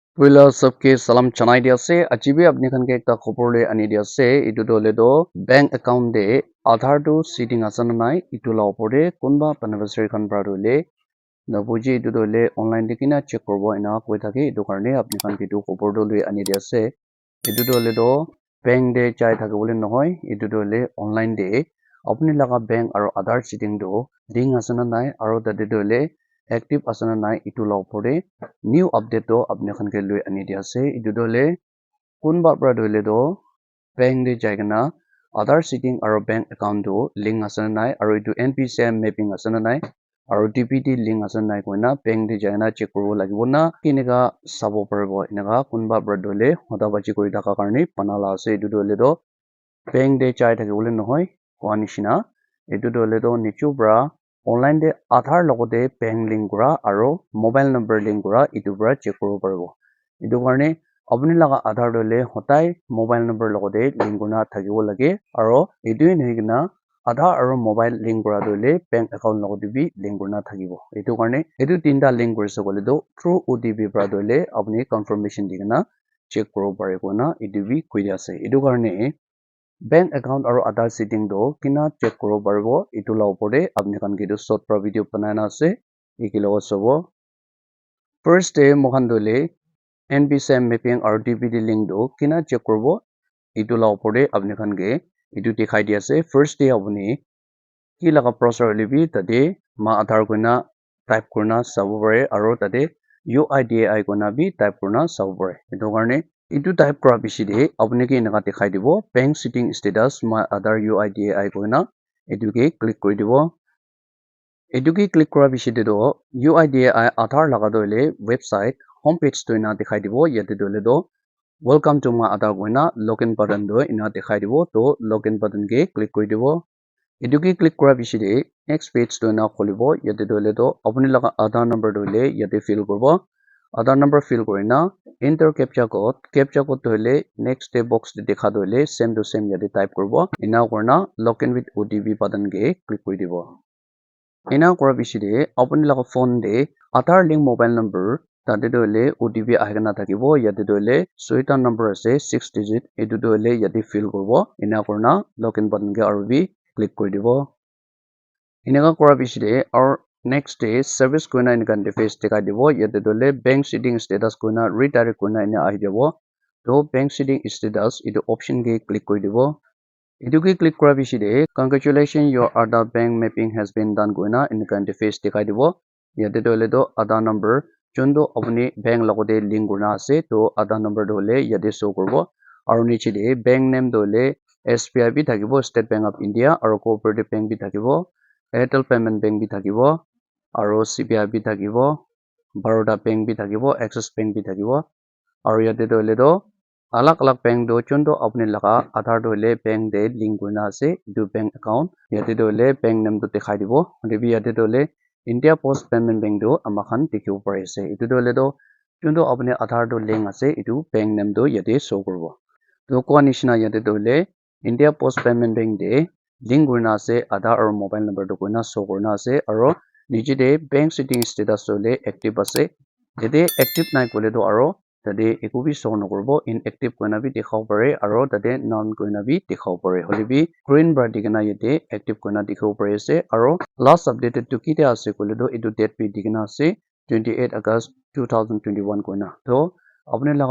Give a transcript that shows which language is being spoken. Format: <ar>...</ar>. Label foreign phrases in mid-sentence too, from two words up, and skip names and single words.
<nag>Wila sabke salam chanai dia se achibe apni khan ke ekta khobor le ani dia se itu to le do</nag> <en>bank account</en> <nag>de Aadhaar to seating asan nai itu la opor de kunba beneficiary khan pra do le nabuji itu to le online de kina check korbo ena koi thake itu karne apni khan ke tu khobor do le ani dia se itu to le do bank de chai thake bole nohoi itu to le online de apni laga bank aro Aadhaar seating do link asan nai aro tate to le active asana nai itu la opor de</nag> <en>new update</en> <nag>to apni khan ke lui ani dia ase itu do le kunba pra do le do bank de jaigana Aadhaar seating aro</nag> <en>bank account</en> <nag>do link asana nai aro itu</nag> <en>NPCI mapping</en> <nag>asana nai aro DPT link asana nai koina bank de jaigana check koribo lagibo na kinega sabo paribo enaka kunba pra do le hoda bachi kori thaka karne panala ase itu do le do bank de chai thakibole nohoi koa nishina itu do le do nichu pra online de Aadhaar logote bank link kora aro</nag> <en>mobile number link</en> <nag>kora itu pra check koribo paribo itu karne apni laga Aadhaar do le hotai</nag> <en>mobile number</en> <nag>logote link kurna thakibo lage aro itu nahi kina Aadhaar aro mobile link kora do le</nag> <en>bank account</en> <nag>logote bi link kurna thakibo itu karne itu tinta link korise kole do</nag> <en>through OTP</en> <nag>pra do le apni confirmation digena check koribo paribo na itu bi koi ase itu karne</nag> <en>bank account</en> <nag>aro Aadhaar setting do kina check koribo paribo itu la opor de apni khan ke tu short pra video banai na ase ikilo sobo</nag> <en>first day</en> <nag>mohan do le</nag> <en>NPCI mapping</en> <nag>aro DPT link do kina check koribo itu la opor de apni khan ke itu dikhai di ase</nag> <en>first day</en> <nag>apni ki laga process hoile bi tate ma Aadhaar koina type kurna sabo pare aro tate UIDAI koina bi type kurna sabo pare itu karne itu type kora bishi de apni ke enaka dikhai dibo</nag> <en>bank sitting status my Aadhaar UIDAI</en> <nag>koina etu ke click kori dibo etu ke click kora bishi de do UIDAI Aadhaar laga do le</nag> <en>website homepage</en> <nag>to ena dikhai dibo yate do le do</nag> <en>welcome to my Aadhaar</en> <nag>koina</nag> <en>login button</en> <nag>do ena dikhai dibo to</nag> <en>login button</en> <nag>ke click kori dibo etu ke click kora bishi de</nag> <en>next page</en> <nag>to ena kholibo yate do le do apni laga Aadhaar number do le yate fill koribo Aadhaar number fill korina</nag> <en>enter captcha code</en> <nag>to le</nag> <en>next step box</en> <nag>de dekha do le</nag> <en>same to same</en> <nag>yate type koribo ena korna</nag> <en>login with OTP button</en> <nag>ke click kori dibo ena kora bishi de apni laga phone de Aadhaar</nag> <en>link mobile number</en> <nag>tate do le OTP ahikena thakibo yate do le soita number ase 6 digit etu do le yate fill koribo ena korna</nag> <en>login button</en> <nag>ke aru bi click kori dibo enaka kora bishi de aru</nag> <en>next day service</en> <nag>koina enaka interface dikhai dibo yate do le</nag> <en>bank sitting status</en> <nag>koina redirect koina ena ahi jabo to</nag> <en>bank sitting status</en> <nag>etu option ke click kori dibo etu ke click kora bishi de</nag> <en>congratulations your Aadhaar bank mapping has been done</en> <nag>koina enaka interface dikhai dibo yate do le do Aadhaar number chondo apni bank logote link kurna ase to Aadhaar number do le yate show koribo aru niche de</nag> <en>bank name</en> <nag>do le SBI bi thakibo State Bank of India aru</nag> <en>cooperative bank</en> <nag>bi thakibo Airtel payment bank bi thakibo aru CBI bi thakibo Baroda bank bi thakibo Axis bank bi thakibo aru yate do le do alag alag bank do chondo apni laga Aadhaar do le bank de link kurna ase etu</nag> <en>bank account</en> <nag>yate do le</nag> <en>bank name</en> <nag>do dikhai dibo hoilebi yate do le India Post Payment Bank do amakhan dikhibo pare ase etu do le do chondo apni Aadhaar do link ase etu</nag> <en>bank name</en> <nag>do yate show koribo to koa nishina yate do le India Post Payment Bank de link kurna ase Aadhaar aru</nag> <en>mobile number</en> <nag>do koina show kurna ase aru niche de</nag> <en>bank sitting status</en> <nag>do le active ase yate active nai kole do aro tate eku bi show nokoribo inactive koina bi dikhabo pare aro tate none koina bi dikhabo pare hoilebi</nag> <en>green bar</en> <nag>dikena yate active koina dikhibo pare ase aro</nag> <en>last updated</en> <nag>to kite ase kole do etu date bi dikena ase 28 August 2021 koina to apni laga</nag>